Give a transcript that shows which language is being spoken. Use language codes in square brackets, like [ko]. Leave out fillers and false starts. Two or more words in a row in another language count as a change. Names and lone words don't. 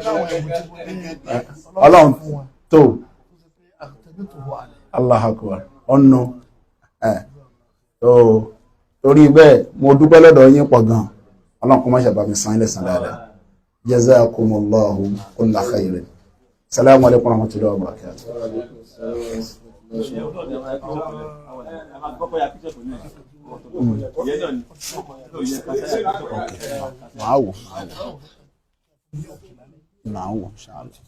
[yo] Ọlọ́run tó [ar] الله أكبر [yo] ọ̀nà torí bẹ́ẹ̀ mo dúpẹ́ lọ́dọ̀ yín pọ̀ gan Ọlọ́run kó má ṣe bá mi san ilẹ̀ san dáadáa [ar] جزاكم الله كل خير السلام عليكم ورحمة الله وبركاته. [yo] Màá wò ṣáà.